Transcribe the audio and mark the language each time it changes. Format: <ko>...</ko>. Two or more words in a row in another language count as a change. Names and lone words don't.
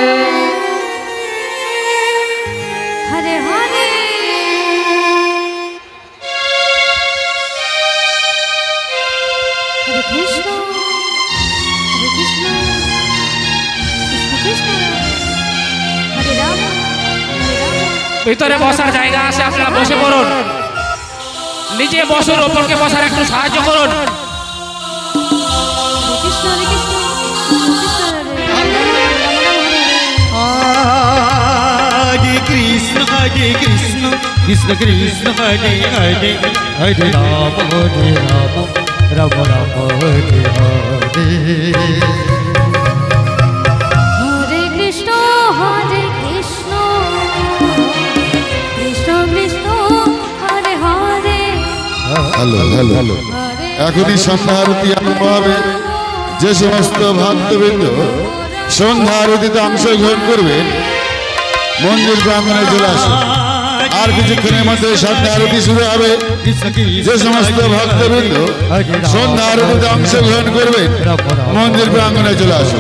<sa>हरे हरे। हरे कृष्ण कृष्ण कृष्ण हरे राम।</sa> <bn>ভিতরে বসার জায়গা আছে, আপনারা বসে পড়ুন। নিচে বসুন, ওপরকে বসার একটু সাহায্য করুন।</bn> <sa>हरे कृष्ण कृष्ण कृष्ण हरे हरे हरे राम राम राम हरे हरे। हरे कृष्ण कृष्ण कृष्ण हरे हरे।</sa> <bn>হ্যালো হ্যালো হ্যালো এখনই সন্ধ্যা আরতি আরম্ভ হবে। যে সমস্ত ভক্তবৃন্দ সন্ধ্যা আরতিতে অংশগ্রহণ করবেন মন্দির প্রাঙ্গণে চলে আসুন। আর কিছুক্ষণের মধ্যে সন্ধ্যা আরতি শুরু হবে। যে সমস্ত ভক্তবৃন্দ সন্ধ্যা আরতিতে অংশগ্রহণ করবেন মন্দির প্রাঙ্গণে চলে আসুন।</bn>